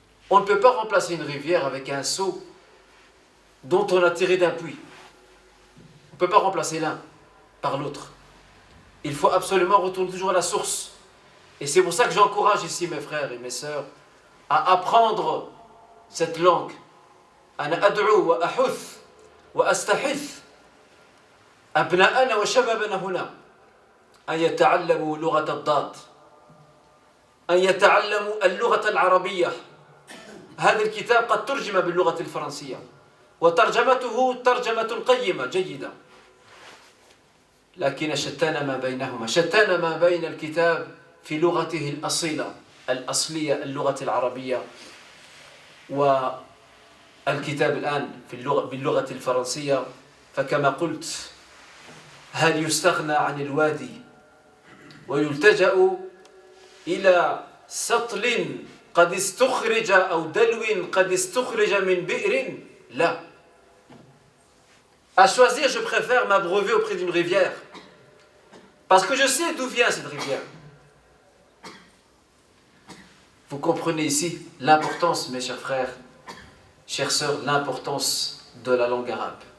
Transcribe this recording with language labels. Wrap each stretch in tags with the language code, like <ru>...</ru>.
<fr>On ne peut pas remplacer une rivière avec un seau dont on a tiré d'un puits. On ne peut pas remplacer l'un par l'autre. Il faut absolument retourner toujours à la source. Et c'est pour ça que j'encourage ici mes frères et mes sœurs à apprendre cette langue.</fr> <ar>أنا أدعو وأحث وأستحث أبناءنا وشبابنا هنا أن يتعلموا لغة الضاد، أن يتعلموا اللغة العربية. هذا الكتاب قد ترجم باللغة الفرنسية وترجمته ترجمة قيمة جيدة، لكن شتان ما بينهما، شتان ما بين الكتاب في لغته الأصلية اللغة العربية والكتاب الآن باللغة الفرنسية. فكما قلت، هل يستغنى عن الوادي ويلتجأ إلى سطل قد استخرج أو دلو قد استخرج من بئر؟ لا.</ar> <fr>À choisir, je préfère m'abreuver auprès d'une rivière. Parce que je sais d'où vient cette rivière. Vous comprenez ici l'importance, mes chers frères, chères sœurs, l'importance de la langue arabe.</fr>